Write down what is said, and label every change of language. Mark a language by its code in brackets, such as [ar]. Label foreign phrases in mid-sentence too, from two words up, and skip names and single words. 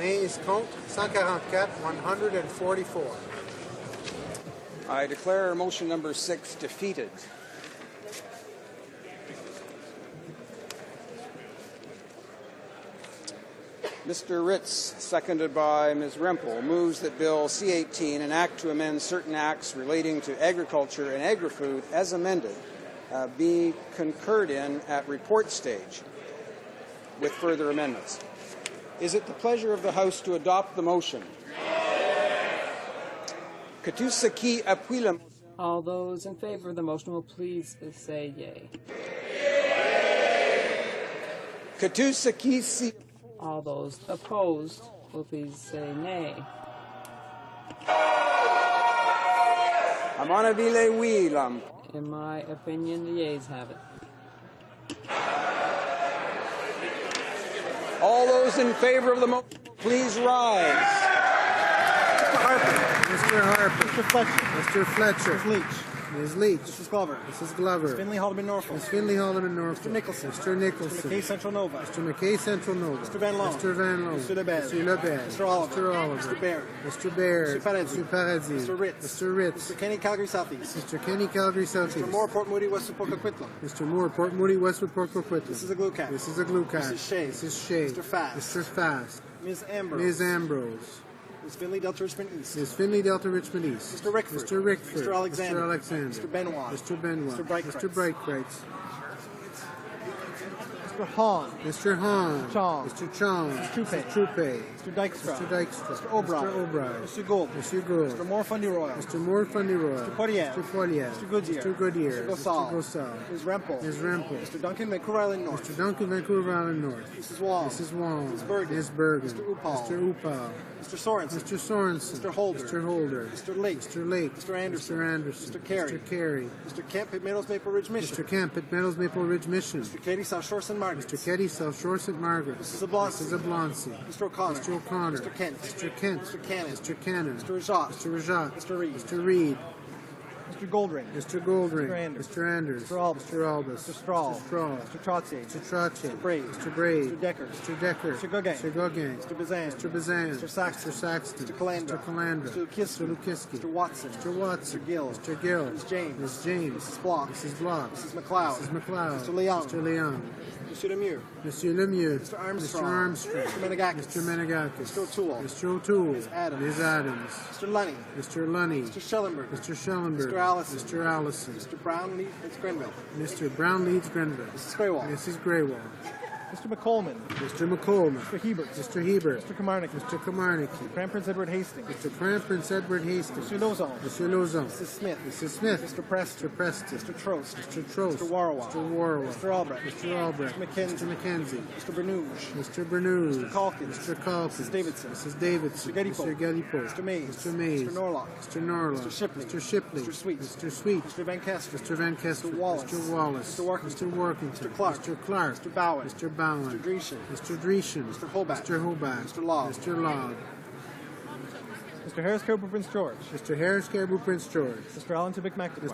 [en] Nays compte 144, 144. I declare motion number 6 defeated. Mr. Ritz, seconded by Ms. Rempel, moves that Bill C-18, an act to amend certain acts relating to agriculture and agri-food as amended, be concurred in at report stage with further amendments. Is it the pleasure of the House to adopt the motion? [fr] Que tous ceux qui appuient la motion. [en] All those in favor of the motion will please say yay. [fr] Que tous ceux qui s'y... [en] All those opposed will please say nay. [fr] À mon avis, les oui, là. [en] In my opinion, the yeas have it. All those in favor of the motion, please rise. Mr. Harper. Mr. Fletcher. Mr. Fletcher. Ms. Leach. Ms. Leach. Mrs. Glover. Mrs. Glover. Ms. Finley Haldeman Norfolk. Ms. Finley Haldeman Norfolk. Mr. Nicholson. Mr. Nicholson. Mr. McKay Central Nova. Mr. McKay Central Nova. Mr. Van Loan. Mr. Van Loan. Mr. Lebed. Mr. Lebed. Mr. Oliver. Mr. Oliver. Mr. Baird. Mr. Baird. Mr. Paradis. Mr. Paradis. Mr. Ritz. Mr. Ritz. Mr. Kenny Calgary Southeast. Mr. Kenny Calgary Southeast. Mr. Moore Port Moody Westwood Port Coquitlam. Mr. Moore Port Moody Westwood Port Coquitlam. This is a glue cap. This is a glue cap. Mrs. Shea. Mrs. Shea. Mr. Fast. Mr. Fast. Ms. Ambrose. Ms. Ambrose. Ms. Finley Delta Richmond East. Ms. Finley Delta Richmond East. Mr. Rickford. Mr. Rickford. Mr. Alexander. Mr. Alexander. Mr. Benoit. Mr. Benoit. Mr. Brightkreitz. Mr. Brightkreitz. Mr. Hahn. Mr. Hahn. Chong. Mr. Chong. Mr. Trupe. Mr. Trupe. Mr. Dykstra. Mr. Dykstra. Mr. O'Brien. Mr. O'Brien. Mr. Gould. Mr. Gould. Mr. Moore Fundy Royal. Mr. Moore Fundy Royal. Mr. Poirier. Mr. Poirier. Mr. Goodyear. Mr. Goodyear. Mr. Gosal. Mr. Gosal. Ms. Rempel. Ms. Rempel. Mr. Duncan Vancouver Island North. Mr. Duncan Vancouver Island North. Mrs. Wong. Mrs. Wong. Ms. Bergen. Ms. Bergen. Mr. Upal. Mr. Upal. Mr. Sorensen. Mr. Sorensen. Mr. Holder. Mr. Holder. Mr. Lake. Mr. Lake. Mr. Anderson. Mr. Anderson. Mr. Carey. Mr. Carey. Mr. Kemp at Meadows Maple Ridge Mission. Mr. Kemp at Meadows Maple Ridge Mission. Mr. Katie South Shore St. Margaret. Mr. Keddy, South Shore St. Margaret. Mrs. Oblonsky. Mrs. Oblonsky. Mr. O'Connor. Mr. O'Connor. Mr. Kent. Mr. Kent. Mr. Cannon. Mr. Cannon. Mr. Rajat. Mr. Rajat. Mr. Reed. Mr. Reed. Mr. Goldring. Mr. Goldring. Mr. Anders. Mr. Anders. Mr. Albus. Mr. Albus. Mr. Strahl. Mr. Strahl. Mr. Trottier. Mr. Trottier. Mr. Brave. Mr. Brave. Mr. Decker. Mr. Decker. Mr. Gauguin. Mr. Gauguin. Mr. Bazan. Mr. Bazan. Mr. Saxton. Mr. Saxton. Mr. Calandra. Mr. Calandra. Mr. Lukiski. Mr. Lukiski. Mr. Watson. Mr. Watson. Mr. Gill. Mr. Gill. Ms. James. Ms. James. Mrs. Block. Mrs. Block. Mrs. McLeod. Mrs. McLeod. Mr. Leung. Mr. Leung. Mr. Lemieux. Monsieur Lemieux. Mr. Armstrong. Mr. Armstrong. Mr. Menegakis. Mr. Menegakis. Mr. O'Toole. Mr. O'Toole. Ms. Adams. Ms. Adams. Mr. Lunny. Mr. Lunny. Mr. Schellenberg. Mr. Schellenberg. Mr. Allison. Mr. Allison. Mr. Brown Leeds Grenville. Mr. Brown Leeds Grenville. Mrs. Graywall. Mrs. Graywall. Mr. McColeman. Mr. McColeman. Mr. Hebert. Mr. Hebert. Mr. Kamarnik. Mr. Kamarnicki. Crown Prince Edward Hastings. Mr. Crown Prince Edward Hastings. Mr. Lozon. Mr. Lozon. Mrs. Smith. Mrs. Smith. Mr. Preston. Mr. Preston. Mr. Trost. Mr. Trost. Mr. Warwa. Mr. Warwa. Mr. Albrecht. Mr. Albrecht. Mr. McKenzie. Mr. McKenzie. Mr. Bernouge. Mr. Bernouge. Mr. Calkins. Mr. Calkins. Mrs. Davidson. Mrs. Davidson. Mr. Gedipo. Mr. Gedipo. Mr. Mays. Mr. Mays. Mr. Norlock. Mr. Norlock. Mr. Shipley. Mr. Shipley. Mr. Sweet. Mr. Sweet. Mr. Van Kester. Mr. Van Kester. Mr. Wallace. Mr. Wallace. Mr. Workington. Mr. Workington. Mr. Clark. Mr. Clark. Mr. Bowen. Mr. Bowen. Mr. Dreeshen. Mr. Dreeshen. Mr. Hobart. Mr. Hobart. Mr. Log. Mr. Log. Mr. Harris Caribou Prince George. Mr. Harris Caribou Prince George. Mr. Allen Tibic McTaquah.